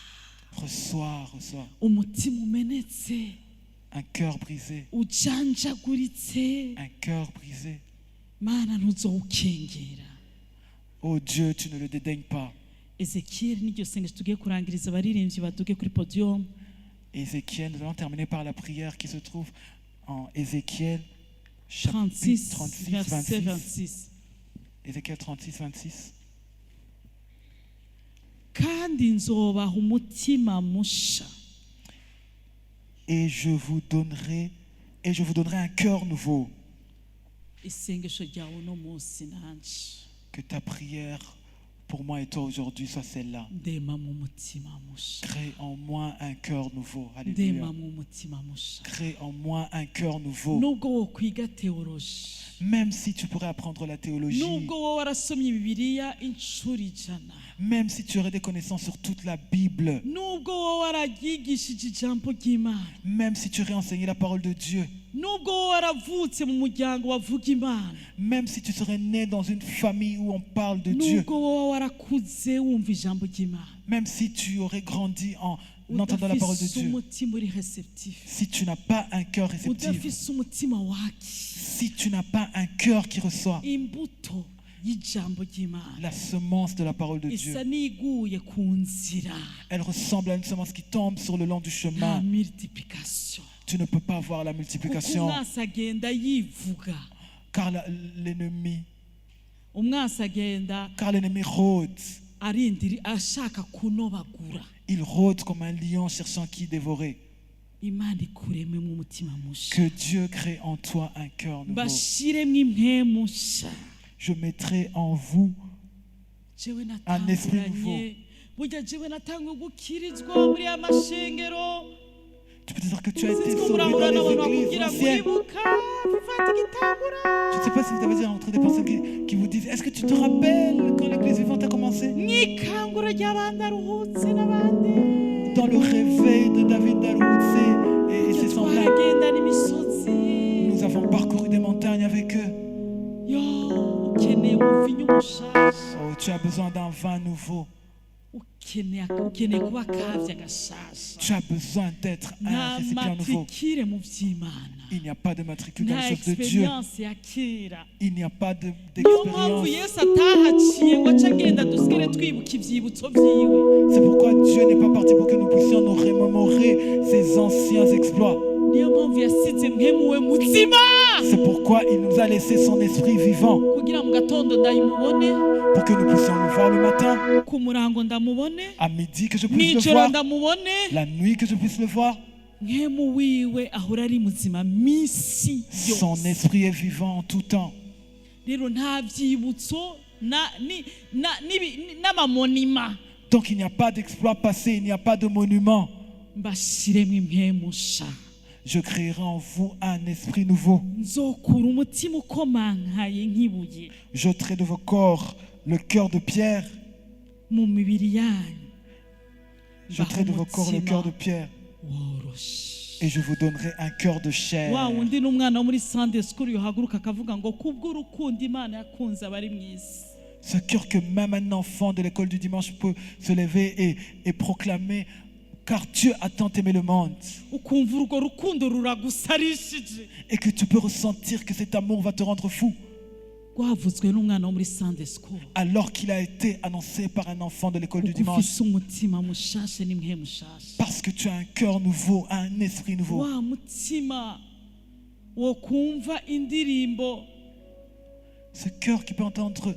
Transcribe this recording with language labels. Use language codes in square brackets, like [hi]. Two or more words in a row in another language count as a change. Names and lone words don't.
[fr] Reçois. Reçois, reçois. [rn] umutima umenetse [fr] Un cœur brisé. [rn] ujanjaguritse [fr] Un cœur brisé. [rn] mana ntuzowukengera. [fr] Oh Dieu, tu ne le dédaignes pas. [rn] Ezekiyeli n'iryo sengesho tugiye kurangiriza abaririmbyi baduge kuri podium. [fr] Ézéchiel, nous allons terminer par la prière qui se trouve en Ézéchiel chapitre 36 36, verset 26. 26. Ézéchiel 36, 26. [rn] kandi nzobaha umutima musha [fr] Et je vous donnerai un cœur nouveau. [rn] isengesho ryawe uno munsi nanje [fr] Que ta prière pour moi et toi aujourd'hui soit celle-là. [rn] ndema mu mutima musha, [fr] Crée en moi un cœur nouveau. Alléluia. [rn] ndema mu mutima musha. [fr] Crée en moi un cœur nouveau. [rn] nubwo wokwiga teoloji, [fr] Même si tu pourrais apprendre la théologie, [rn] nubwo wowe warasomye bibiliya inshuro ijana, [fr] même si tu aurais des connaissances sur toute la Bible, [rn] nubwo wowe wararyigishije ijambo ry'Imana, [fr] même si tu aurais enseigné la parole de Dieu, [rn] nubwo wowe waravutse mu muryango wavuga Imana, [fr] même si tu serais né dans une famille où on parle de Dieu, [rn] nubwo wowe warakuze wumva ijambo ry'Imana, [fr] même si tu aurais grandi en entendant la parole de [rn] udafise [fr] Dieu, [rn] umutima uri receptif, [fr] si tu n'as pas un cœur réceptif, [rn] udafise umutima wakira [fr] si tu n'as pas un cœur qui reçoit [rn] imbuto y'ijambo ry'Imana, [fr] la semence de la parole de Dieu, [rn] isa n'iguye ku nzira, [fr] elle ressemble à une semence qui tombe sur le long du [rn] nta [fr] chemin. [rn] multiplication, [fr] Tu ne peux pas voir la [rn] kuko [fr] multiplication [rn] umwansi agenda yivuga, [fr] car l'ennemi rôde. [rn] arindiri ashaka kunobagura. [fr] Il rôde comme un lion cherchant qui dévorer. [rn] Imana ikureme mu mutima musha, [fr] Que Dieu crée en toi un cœur nouveau. [rn] mbashiremwo impwemu nsha. [fr] Je mettrai en vous [rn] jewe [fr] un esprit nouveau. [rn] natanguranye, burya jewe natangwe gukirizwa muri ya mashengero. [fr] Tu peux te dire que tu as été [rn] Sinzi ko [fr] sauvé dans [rn] murahura n'abantu [fr] les églises [rn] bakubwira ngo [fr] anciennes. [rn] uribuka ufata igitangura, [fr] Je ne sais pas si vous avez déjà rencontré des personnes qui vous disent: est-ce que tu te rappelles quand l'église vivante a commencé? [rn] mw'ikangura ry'abandi aruhutse n'abandi, [fr] Dans le réveil de David Daroutse et ses semblables. [rn] twagendana imisozi. [fr] Nous avons parcouru des montagnes avec eux. [rn] Yo, ukeneye umuvinyu mushasha, [fr] Oh, tu as besoin d'un vin nouveau. [rn] ukeneye kuba kavya gashasha. [fr] Tu as besoin d'être un [rn] nta [fr] récipient nouveau. [rn] matrikire mu vy'Imana, [fr] Il n'y a pas de matricule dans [rn] nta [fr] les choses de Dieu. [rn] experience ya kera. [fr] Il n'y a pas [rn] niyo mpamvu [fr] d'expérience. [rn] yesu atahaciye ngo ace agenda dusigare twibuka ivyibutso vyiwe. [fr] C'est pourquoi Dieu n'est pas parti pour que nous puissions nous remémorer ses anciens exploits. [rn] niyo mpamvu yasize mwemuwe muzima [fr] C'est pourquoi il nous a laissé son esprit vivant, [rn] kugira mu gatondo ndayimubone, [fr] pour que nous puissions le voir le matin, [rn] ku murango ndamubone, [fr] à midi que je puisse le [rn] mw'ijoro [fr] voir, [rn] ndamubone. [fr] la nuit que je puisse le voir. [rn] mwemu wiwe ahora ari muzima misi [fr] Son [rn] yose. [fr] esprit est vivant en tout temps. [rn] rero nta vyibutso n'amamonima. [fr] Donc il n'y a pas d'exploit passé, il n'y a pas de monument. [rn] mbashiremwo impwemu nsha, [fr] Je créerai en vous un esprit nouveau. [rn] nzokura umutima ukomankaye nk'ibuye [fr] J'ôterai de vos corps le cœur de pierre. [rn] mu mibiri yanyu, [fr] J'ôterai de vos corps le cœur de pierre. [rn] woroshe. [fr] Et je vous donnerai un cœur de chair. [rn] wa wundi n'umwana wo muri [en] Sunday school [rn] yohaguruka akavuga ngo kubw'urukundo Imana yakunze abari mu isi. [fr] Ce cœur que même un enfant de l'école du dimanche peut se lever et proclamer: car Dieu a tant aimé le monde. [rn] ukumva urwo rukundo ruragusarishije, [fr] Et que tu peux ressentir que cet amour va te rendre fou. [rn] rwavuzwe n'umwana wo muri [en] Sunday school. [fr] Alors qu'il a été annoncé par un enfant de l'école du [rn] kuko [fr] dimanche. [rn] ufise umutima mushasha n'impwemu mushasha. [fr] Parce que tu as un cœur nouveau, un esprit nouveau. [rn] wa mutima wo kumva indirimbo [fr] Ce cœur qui peut entendre,